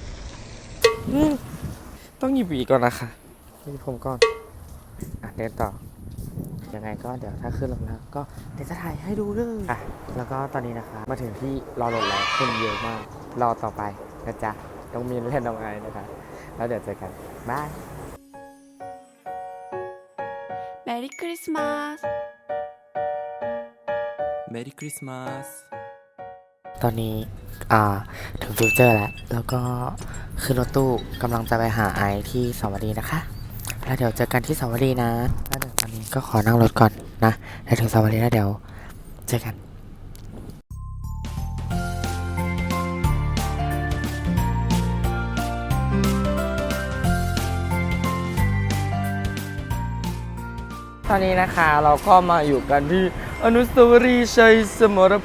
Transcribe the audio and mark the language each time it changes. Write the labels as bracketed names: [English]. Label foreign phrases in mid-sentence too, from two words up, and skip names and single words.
[Thai] ต้องหยิบหวีก่อนนะคะหยิบผมก่อนเดินต่อยังไงก็เดี๋ยวถ้าขึ้นรถแล้วก็เดี๋ยวจะถ่ายให้ดูเลยแล้วก็ตอนนี้นะคะมาถึงที่รอรถแล้วคนเยอะมากรอต่อไปนะจ๊ะต้องมีเล่นน้องไอนะคะแล้วเดี๋ยวเจอกันบาย [Japanese] メリークリスマスメリークリスマス [Thai] ตอนนี้ถึงฟิวเจอร์แล้วก็ขึ้นรถตู้กำลังจะไปหาไอที่สาวรีนะคะแล้วเดี๋ยวเจอกันที่สาวรีนะแล้วเดี๋ยวตอนนี้ก็ขอนั่งรถก่อนนะแล้วถึงสาวรีแล้วเดี๋ยวเจอกัน ตอนนี้นะคะเราก็มาอยู่กันที่อนุสาวรีย์ชัยสมร